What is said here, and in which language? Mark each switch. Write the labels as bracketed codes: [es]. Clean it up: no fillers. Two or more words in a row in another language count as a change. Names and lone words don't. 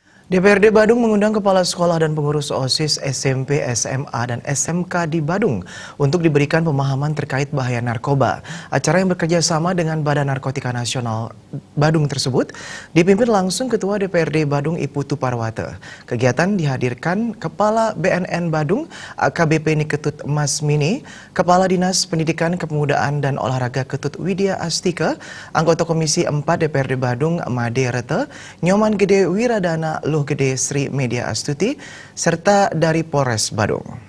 [id] DPRD Badung mengundang kepala sekolah dan pengurus OSIS SMP, SMA, dan SMK di Badung untuk diberikan pemahaman terkait bahaya narkoba. Acara yang bekerja sama dengan Badan Narkotika Nasional Badung tersebut dipimpin langsung Ketua DPRD Badung Iputu Parwata. Kegiatan dihadirkan Kepala BNN Badung AKBP Niketut Masmini, Kepala Dinas Pendidikan Kepemudaan dan Olahraga Ketut Widya Astika, anggota Komisi 4 DPRD Badung Made Rete, Nyoman Gede Wiradana Gede Sri Media Astuti, serta dari Polres Badung.